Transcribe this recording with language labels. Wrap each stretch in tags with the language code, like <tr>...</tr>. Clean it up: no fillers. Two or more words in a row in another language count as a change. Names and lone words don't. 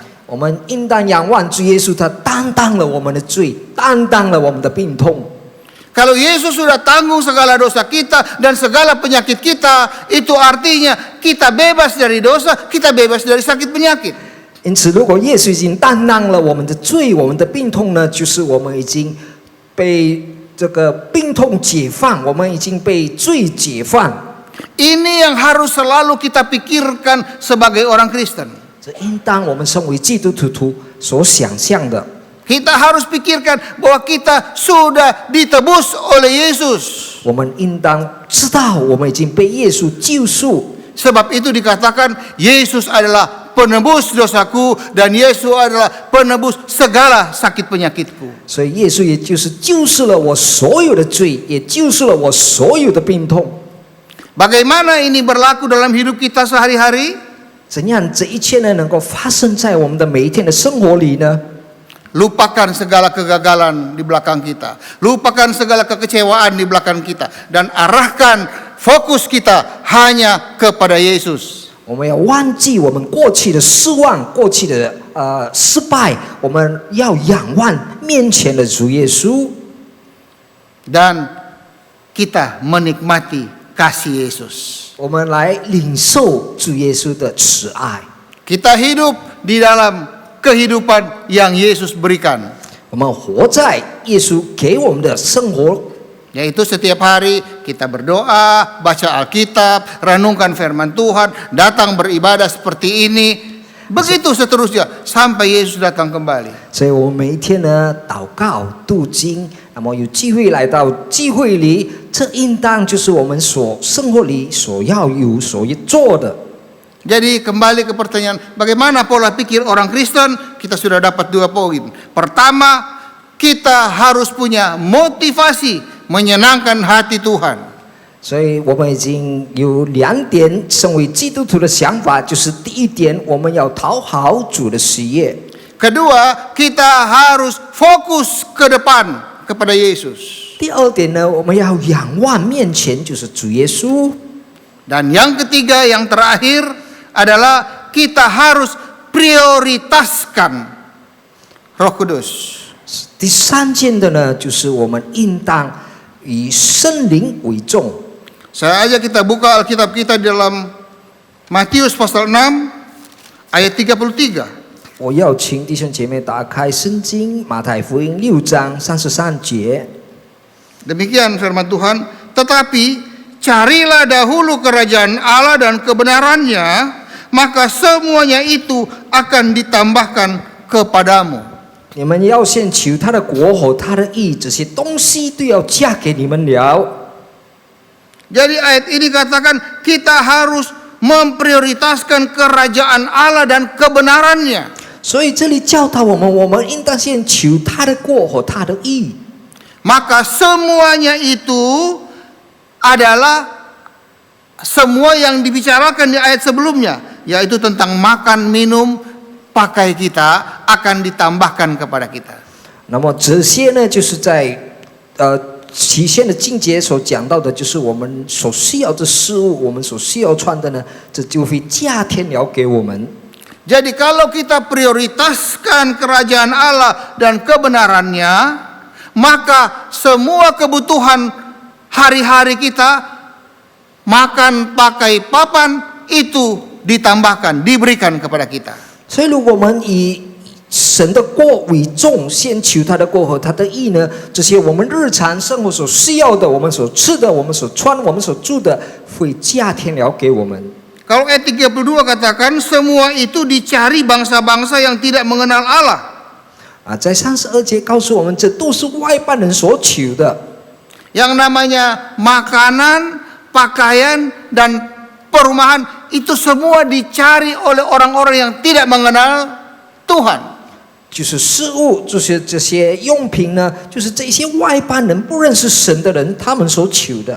<zh>我们应当仰望主耶稣，他担当了我们的罪，担当了我们的病痛。</zh> <id>Kalau Yesus sudah tanggung segala dosa kita dan segala penyakit kita, itu artinya kita bebas dari dosa, kita bebas dari sakit penyakit.</id> <zh>因此，如果耶稣已经担当了我们的罪、我们的病痛呢，就是我们已经被这个病痛解放，我们已经被罪解放。</zh> <id>Ini yang harus selalu kita pikirkan sebagai orang Kristen.</id> <zh>这应当我们身为基督徒所想象的。</zh> <id>Kita harus pikirkan bahwa kita sudah ditebus oleh Yesus.</id> <zh>我们应当知道，我们已经被耶稣救赎。</zh> <id>Sebab itu dikatakan Yesus adalah penebus dosaku dan Yesus adalah penebus segala sakit penyakitku.</id> <zh>所以耶稣也就是救赎了我所有的罪，也救赎了我所有的病痛。</zh> <id>Bagaimana ini berlaku dalam hidup kita sehari-hari?</id> <zh>怎样这一切呢能够发生在我们的每一天的生活里呢？</zh> <id>Lupakan segala kegagalan di belakang kita. Lupakan segala kekecewaan di belakang kita. Dan arahkan fokus kita hanya kepada Yesus.</id> <zh>我们要忘记我们过去的失望、过去的失败，我们要仰望面前的主耶稣。</zh> <id>Dan kita menikmati kasih Yesus.</id> <zh>我们来领受主耶稣的慈爱。</zh> <id>Kita hidup di dalam kehidupan yang Yesus berikan.</id> <zh>我们活在耶稣给我们的生活，</zh> <id>Yaitu setiap hari kita berdoa, baca Alkitab, renungkan firman Tuhan, datang beribadah seperti ini. Begitu seterusnya sampai Yesus datang kembali.</id> <zh>所以我们每一天呢祷告、读经，那么有机会来到聚会里，这应当就是我们所生活里所要有、所做的。</zh> <id>Jadi kembali ke pertanyaan, bagaimana pola pikir orang Kristen? Kita sudah dapat 2 poin. Pertama, kita harus punya motivasi menyenangkan hati Tuhan.</id> <zh>所以我们已经有2点，身为基督徒的想法，就是第一点，我们要讨好主的喜悦；</zh> <id>Kedua, kita harus fokus ke depan kepada Yesus.</id> <zh>第二点呢，我们要仰望面前就是主耶稣；</zh> <id>Dan yang ketiga, yang terakhir adalah kita harus prioritaskan Roh Kudus.</id> <zh>第3件的呢，就是我们应当以圣灵为重。</zh> <id>Saya ajak kita buka Alkitab kita di dalam Matius pasal 6 ayat 33.</id> <zh>我要请弟兄姐妹打开圣经马太福音6章33节。</zh> <id>Demikian firman Tuhan, tetapi carilah dahulu kerajaan Allah dan kebenarannya, maka semuanya itu akan ditambahkan kepadamu.</id> <zh>你们要先求他的国和他的义，这些东西都要加给你们了。</zh> <id>Jadi ayat ini katakan kita harus memprioritaskan kerajaan Allah dan kebenarannya.</id> <zh>所以这里教导我们，我们应当先求他的国和他的义。</zh> <id>Maka semuanya itu adalah semua yang dibicarakan di ayat sebelumnya, yaitu tentang makan, minum, pakai kita akan ditambahkan kepada kita.</id> <zh>那么这些呢，就是在期限的境界所讲到的，就是我们所需要的事物，我们所需要穿的呢，这就会加添了给我们。</zh> <id>Jadi kalau kita prioritaskan kerajaan Allah dan kebenarannya, maka semua kebutuhan hari-hari kita, makan, pakai, papan, itu ditambahkan, diberikan kepada kita.</id> <zh>所以，如果我们以神的国为重，先求他的国和他的义呢，这些我们日常生活所需要的，我们所吃的，我们所穿，我们所住的，会加添了给我们。</zh> <id>Kalau ayat 32 katakan semua itu dicari bangsa-bangsa yang tidak mengenal Allah.</id> <zh>在32节告诉我们，这都是外邦人所求的。</zh> <id>Yang namanya makanan, pakaian, dan perumahan itu semua dicari oleh orang-orang yang tidak mengenal Tuhan.</id> <zh>就是事物，就是这些用品呢，就是这些外邦人不认识神的人，他们所求的。</zh>